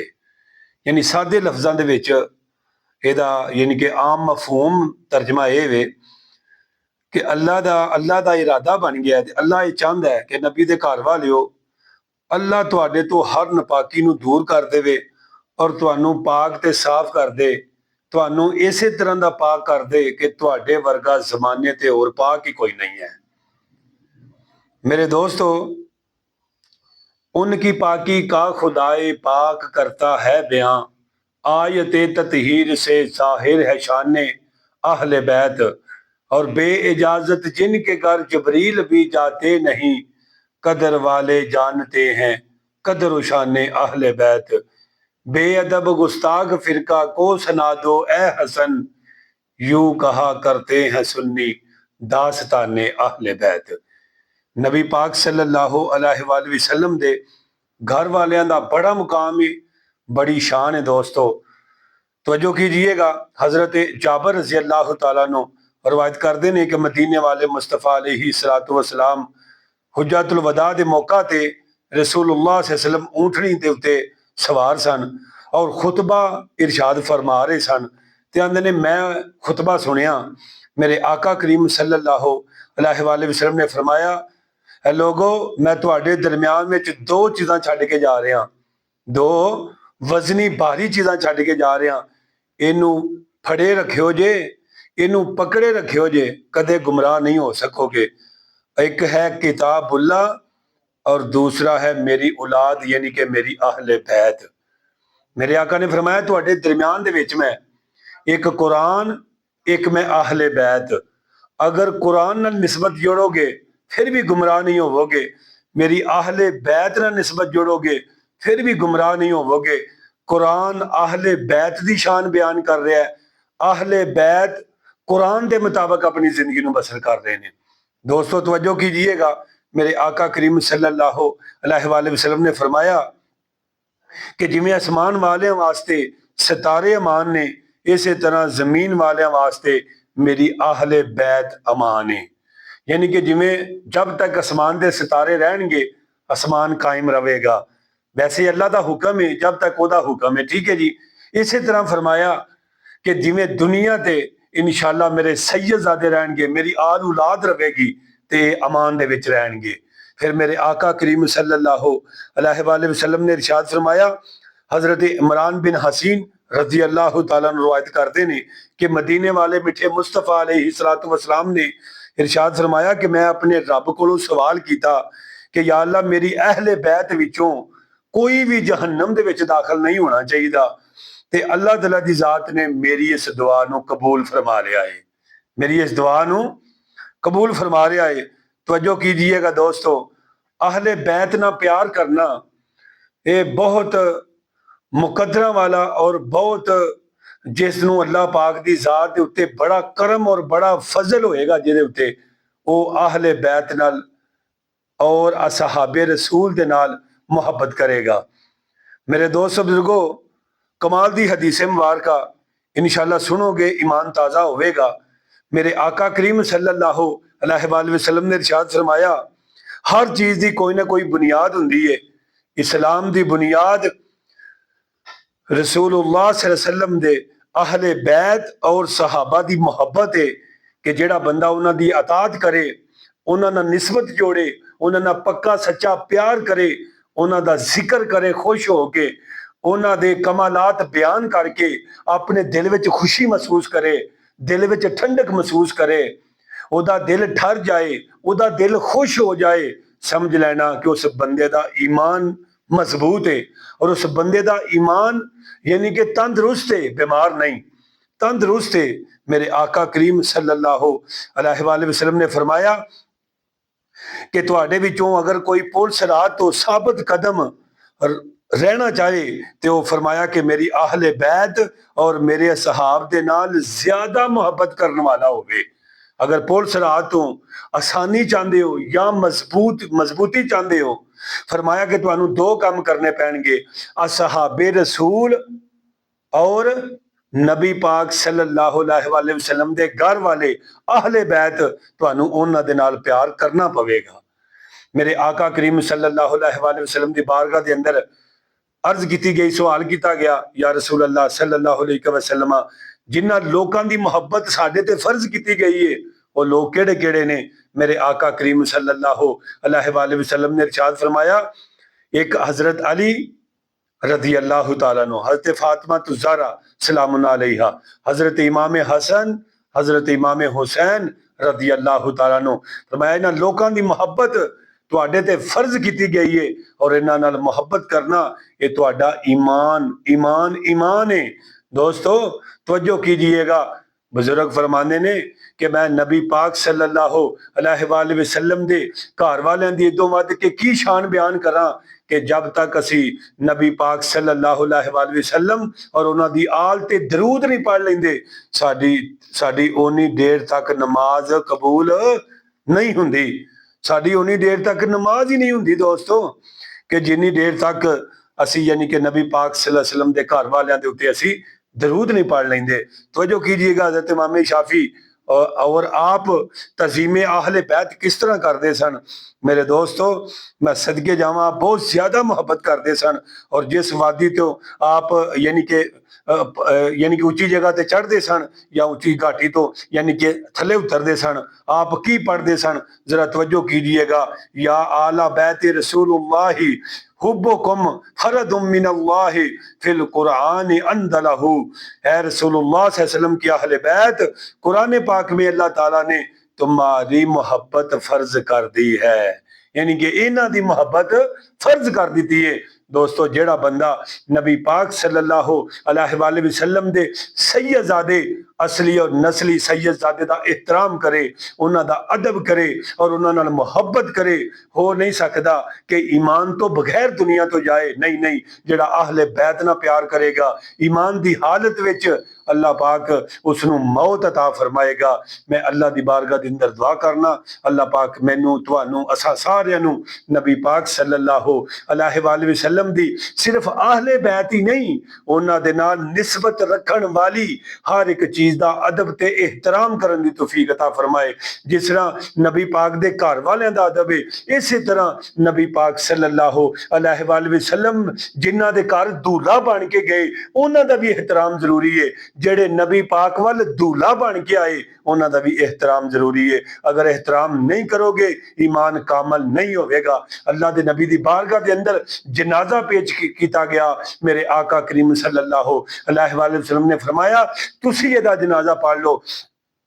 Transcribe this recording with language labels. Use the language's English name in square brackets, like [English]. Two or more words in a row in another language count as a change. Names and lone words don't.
[Punjabi] یعنی سادے لفظاں دے وچ ایہدا یعنی کہ عام مفہوم ترجمہ ایہ وے کہ اللہ دا ارادہ بن گیا ہے. اللہ ایہ چاہندا ہے کہ نبی دے گھر والیو، اللہ تہاڈے توں ہر ناپاکی نوں دور کر دیوے اور تہانوں پاک تے صاف کر دے، تہانوں ایسے طرح دا پاک کر دے کہ تہاڈے ورگا زمانے تے ہور پاک ہی کوئی نہیں ہے. [Urdu] میرے دوستو، ان کی پاکی کا خدائے پاک کرتا ہے بیاں، آیتِ تطہیر سے ظاہر ہے شانِ اہلِ بیت، اور بے اجازت جن کے گھر جبریل بھی جاتے نہیں، قدر والے جانتے ہیں قدر شانِ اہلِ بیت. بے ادب گستاخ فرقہ کو سنا دو اے حسن، یوں کہا کرتے ہیں سنی داستانِ اہلِ بیت. [Punjabi] نبی پاک [Arabic] صلى الله عليه وسلم [Punjabi] دے گھر والیاں دا وڈا مقام ہے، وڈی شان ہے. دوستو توجہ کیجیے گا، حضرت جابر [Arabic] رضي الله تعالى عنه [Punjabi] روایت کردے نیں کہ مدینے والے مصطفیٰ [Arabic] عليه الصلاة والسلام [Punjabi] حجۃ الوداع دے موقعے تے رسول اللہ [Arabic] صلى الله عليه وسلم [Punjabi] اونٹنی دے اتے سوار سن اور خطبہ ارشاد فرما رہے سن. تے آکھدے نے میں خطبہ سنیا، میرے آقا کریم [Arabic] صلى الله عليه وسلم [Punjabi] نے فرمایا، اے لوکو، میں تہاڈے درمیان وچ دو چیزاں چھڈ کے جا رہا، دو وزنی بھاری چیزاں چھڈ کے جا رہا. اینہوں پھڑے رکھیو جے، اینہوں پکڑے رکھیو جے، کدے گمراہ نہیں ہو سکو گے. [Urdu] ایک ہے کتاب اللہ اور دوسرا ہے میری اولاد، یعنی کہ میری اہلِ بیت. [Punjabi] میرے آقا نے فرمایا تہاڈے درمیان دے وچ میں اک قرآن، اک میں اہلِ بیت. اگر قرآن نال نسبت جوڑو گے فیر وی گمراہ نہیں ہووو گے، میری اہلِ بیت نال نسبت جوڑو گے فیر وی گمراہ نہیں ہووو گے. قرآن اہلِ بیت دی شان بیان کر رہا ہے, [Urdu] اہلِ بیت قرآن کے مطابق اپنی زندگی کو بسر کر رہے ہیں. [Punjabi] دوستو توجہ کیجیے گا، میرے آقا کریم [Arabic] صلى الله عليه وسلم [Punjabi] نے فرمایا کہ جیویں اسمان والیاں واسطے ستارے امان نیں، ایس طرح زمین والیاں واسطے میری اہلِ بیت امان ہے. [Urdu] یعنی کہ جیویں جب تک آسمان کے ستارے رہیں گے آسمان قائم رہے گا. ویسے اللہ کا حکم ہے جب تک وہ حکم ہے. ٹھیک ہے جی. [Punjabi] ایس طرح فرمایا کہ جیویں دنیا تے [Arabic] إن شاء الله [Punjabi] میرے سید زادے رہن گے، میری آل اولاد رہے گی تے امان دے وچ رہن گے. [Urdu] پھر میرے آقا کریم [Arabic] صلى الله عليه وسلم [Urdu] نے ارشاد فرمایا، حضرت عمران بن حصین [Arabic] رضي الله تعالى عنه [Urdu] روایت کرتے ہیں کہ مدینے والے مٹھے مصطفیٰ [Arabic] عليه الصلاة والسلام [Urdu] نے ارشاد فرمایا کہ میں اپنے رب کو سوال کیا کہ یا اللہ, [Punjabi] میری اہلِ بیت وچوں کوئی وی جہنم دے وچ داخل نہیں ہونا چاہیدا. تے اللہ تعالیٰ دی ذات نے میری ایس دعا نوں قبول فرما لیا ہے، میری ایس دعا نوں قبول فرما لیا ہے. توجہ کیجیے گا دوستو، اہلِ بیت نال پیار کرنا ایہ بہت مقدراں والا اور بہت جس نوں اللہ پاک دی ذات دے اتے وڈا کرم اور وڈا فضل ہووے گا، جیہدے اتے او اہلِ بیت نال اور اصحابِ رسول دے نال محبت کرے گا. میرے دوست بزرگو، کمال دی حدیث مبارکہ [Arabic] إن شاء الله [Punjabi] سنو گے، ایمان تازہ ہووے گا. میرے آقا کریم [Arabic] صلى الله عليه وسلم [Punjabi] نے ارشاد فرمایا، ہر چیز دی کوئی نہ کوئی بنیاد ہوندی ہے. اسلام دی بنیاد رسول اللہ [Arabic] صلى الله عليه وسلم [Punjabi] دے اہلِ بیت اور صحابہ دی محبت ہے کہ جیہڑا بندہ اوہناں دی اطاعت کرے، اوہناں نال نسبت جوڑے، اوہناں نال پکا سچا پیار کرے، اوہناں دا ذکر کرے خوش ہو کے، اوہناں دے کمالات بیان کر کے اپنے دل وچ خوشی محسوس کرے، دل وچ ٹھنڈک محسوس کرے، اوہدا دل ٹھر جائے، اوہدا دل خوش ہو جائے، سمجھ لینا کہ اوس بندے دا ایمان مضبوط ہے اور اوس بندے دا ایمان یعنی کہ تندرست ہے، بیمار نہیں، تندرست ہے. میرے آقا کریم [Arabic] صلى الله عليه وسلم [Punjabi] نے فرمایا کہ تہاڈے وچوں اگر کوئی پل صراط توں ثابت قدم رہنا چاہے تے او فرمایا کہ میری اہلِ بیت اور میرے صحاب دے نال زیادہ محبت کرن والا ہووے. اگر پل صراط توں آسانی چاہندے ہو یا مضبوطی چاہندے ہو، فرمایا کہ تہانوں دو کم کرنے پین گے، اصحابِ رسول اور نبی پاک [Arabic] صلى الله عليه وسلم [Punjabi] دے گھر والے اہلِ بیت، تہانوں اوہناں دے نال پیار کرنا پوے گا. میرے آقا کریم [Arabic] صلى الله عليه وسلم [Punjabi] دی بارگاہ دے اندر عرض کیتی گئی، سوال کیتا گیا، یا رسول اللہ [Arabic] صلى الله عليه وسلم, [Punjabi] جنہاں لوکاں دی محبت ساڈے تے فرض کیتی گئی ہے، او لوک کیہڑے کیہڑے نیں? میرے آقا کریم [Arabic] صلى الله عليه وسلم [Punjabi] نے ارشاد فرمایا، اک حضرت علی [Arabic] رضي الله تعالى عنه, [Punjabi] حضرت فاطمہ زہرا [Arabic] سلام عليها, [Punjabi] حضرت امام حسن، حضرت امام حسین [Arabic] رضي الله تعالى عنه. [Punjabi] فرمایا اینہاں لوکاں دی محبت تہاڈے تے فرض کیتی گئی ہے اور اینہاں نال محبت کرنا ایہ تہاڈا ایمان ایمان ایمان ہے. دوستو توجہ کیجیے گا، بزرگ فرماندے نیں کہ میں نبی پاک [Arabic] صلى الله عليه وسلم [Punjabi] دے گھر والیاں دی ایدوں ودھ کے کی شان بیان کراں کہ جدوں تک اسی نبی پاک [Arabic] صلى الله عليه وسلم [Punjabi] اور اوہناں دی آل تے درود نہیں پڑھ لیندے، ساڈی ساڈی اونی دیر تک نماز قبول نہیں ہوندی، ساڈی اونی دیر تک نماز ہی نہیں ہوندی دوستو، کہ جنی دیر تک اسی یعنی کہ نبی پاک [Arabic] صلى الله عليه وسلم [Punjabi] دے گھر والیاں دے اتے اسی درود نہیں پڑھ لیندے. تو جو کیجیے گا، حضرت امام شافعی اور آپ تعظیم اہلِ بیت کس طرح کردے سن. میرے دوستو میں صدقے جاواں، بہت زیادہ محبت کردے سن، اور جس وادی توں آپ یعنی کہ اچی جگہ تے چڑھدے سن یا اچی گھاٹی توں یعنی کہ تھلے اتردے سن، آپ کی پڑھدے سن، ذرا توجہ کیجیے گا, [Arabic] يا آل بيت رسول الله حبكم فرض من الله في القرآن أندله. [Urdu] اے رسول اللہ [Arabic] صلى الله عليه وسلم [Urdu] کی اہلِ بیت، قرآن پاک میں اللہ تعالیٰ نے تمہاری محبت فرض کر دی ہے, [Punjabi] یعنی کہ اینہاں دی محبت فرض کر دتی ہے. دوستو جیہڑا بندہ نبی پاک [Arabic] صلى الله عليه وسلم [Punjabi] دے سید زادے اصلی اور نسلی سید زادے دا احترام کرے، اوہناں دا ادب کرے اور اوہناں نال محبت کرے، ہو نہیں سکدا کہ ایمان توں بغیر دنیا توں جائے. نہیں نہیں، جیہڑا اہلِ بیت نال پیار کرے گا، ایمان دی حالت وچ اللہ پاک اوس نوں موت عطا فرمائے گا. میں اللہ دی بارگاہ دے اندر دعا کرنا، اللہ پاک مینوں تہانوں اساں ساریاں نوں نبی پاک [Arabic] صلى الله عليه وسلم [Punjabi] دی صرف اہلِ بیت ہی نہیں، اوہناں دے نال نسبت رکھن والی ہر اک چیز دا ادب تے احترام کرن دی توفیق عطا فرمائے. جس طرح نبی پاک دے گھر والیاں دا ادب ہے، ایسے طرح نبی پاک [Arabic] صلى الله عليه وسلم [Punjabi] جنہاں دے گھر دولہا بن کے گئے، اوہناں دا وی احترام ضروری ہے. جیہڑے نبی پاک وَل دولہا بن کے آئے، اوہناں دا وی احترام ضروری ہے. [Urdu] اگر احترام نہیں کرو گے، ایمان کامل نہیں ہو گا. [Punjabi] اللہ دے نبی دی بارگاہ دے اندر جنازہ پیش کیتا گیا، میرے آقا کریم [Arabic] صلى الله عليه وسلم [Punjabi] نے فرمایا تسی ایہدا جنازہ پڑھ لو.